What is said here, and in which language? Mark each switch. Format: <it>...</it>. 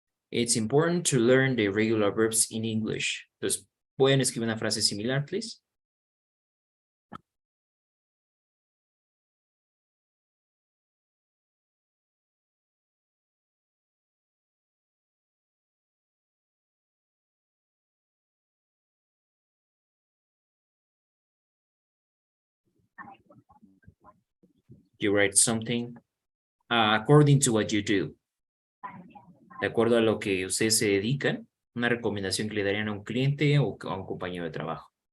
<en>It's important to learn the irregular verbs in English.</en> <es>Entonces, ¿pueden escribir una frase similar, please?</es> <en>You write something according to what you do.</en> <es>De acuerdo a lo que ustedes se dedican, una recomendación que le darían a un cliente o a un compañero de trabajo.</es>